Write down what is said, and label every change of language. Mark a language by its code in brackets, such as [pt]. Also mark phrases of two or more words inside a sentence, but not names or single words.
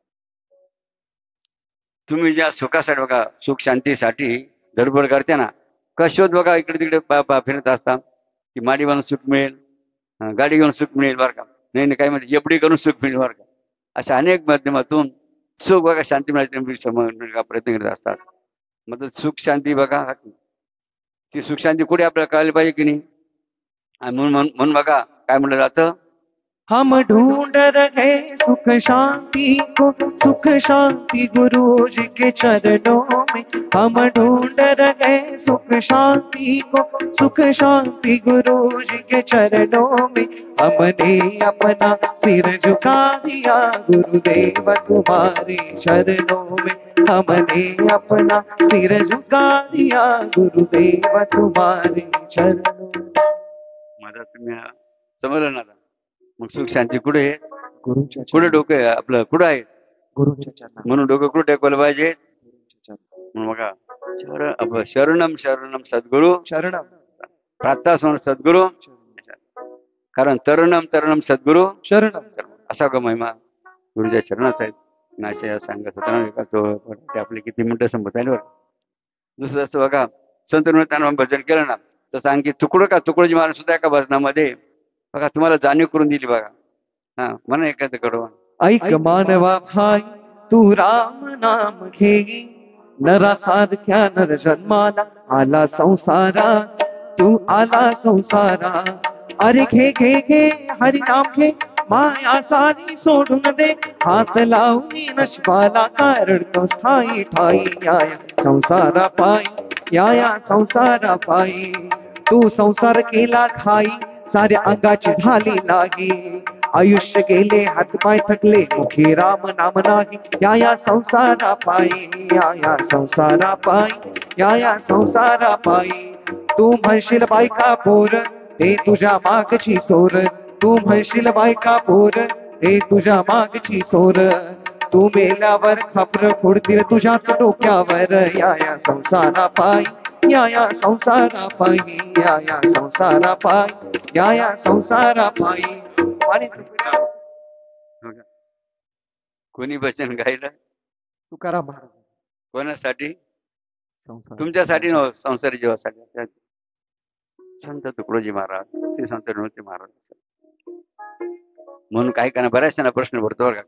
[mr] तुम्ही ज्या सुखासाठी बघा, सुख शांतीसाठी धडपड करते ना, कशोत बघा इकडे तिकडे फिरत असता की माडी बांधून सुख मिळेल, गाडी घेऊन सुख मिळेल बरं का, नाही काही म्हणजे एफडी करून सुख मिळेल बरं का, अशा अनेक माध्यमातून सुख बघा शांती मिळायची प्रयत्न करत असतात. मग सुख शांती बघा, ती सुख शांती कुठे आपल्याला कळायला पाहिजे की नाही? आणि म्हणून बघा काय म्हणलं जातं, [hi] हम ढूंढ रहे सुख शांति को, सुख शांति गुरु जी के चरणों में. हम ढूंढ रहे सुख शांति को, सुख शांति गुरु जी के चरणों में. हमने अपना सिर झुका दिया गुरुदेव तुम्हारे चरणों में. हमने अपना सिर झुका दिया गुरुदेव तुम्हारे चरणों में. [mr] माझा तुम्ही समजलं ना? मग सुख शांती कुठे आहे? गुरुच्या कुठे डोकं आहे आपलं? कुठं आहे? गुरुच्या चरणात. म्हणून डोकं कुठे टेकवलं पाहिजे? गुरुच्या चरणात. म्हणून बघा आपलं शरणम शरणम सद्गुरु शरणम. प्रार्थना म्हणून सद्गुरु, कारण तरुणम तरुणम सद्गुरु शरणम. असा का महिमा गुरुच्या चरणाचा आहे. नाशया सांगत होता ते आपले किती मिनिटं संपत आहे बरं. दुसरं असं बघा, संत त्यांना भजन केलं ना, तसं आणखी तुकडोजी महाराज सुद्धा एका भजनामध्ये बघा तुम्हाला जाणीव करून दिली बघा. हा म्हणा एखादं कडवं. ऐक मानवा भाई तू राम नाम घेई, नरा सारख्या नर जन्माला आला संसारात, तू आला संसारात. अरे घे घे घे हरी नाम घे, माया सारी सोडून दे, हात लावून नशिबाला कारण तो ठाई ठाई. याया संसारा पायी, याया संसारा पायी. तू संसार केला खाई, साऱ्या अंगाची झाली नाही. आयुष्य गेले हातपाय थकले, मुखी राम नाम नाही. या संसारा पायी, या संसारा पायी, या संसारा पायी. तू म्हणशील बायका पोर, ते तुझ्या मागची चोर. तू म्हणशील बायका पोर, ते तुझ्या मागची चोर. तू मेल्यावर खापर फोडतील तुझ्याच डोक्यावर. या संसारा पायी, या संसारा पायी, या संसारा पायी, या संसारा पायी. आणि कोणी वचन गायलं? तुकाराम महाराज. कोणासाठी? संसार. तुमच्यासाठी नव्ह, संसारी जीवासाठी. संत तुकडोजी महाराज, श्री संत नव्हते महाराज. म्हणून काय करणार, बऱ्याचशा प्रश्न भरतो बरं का.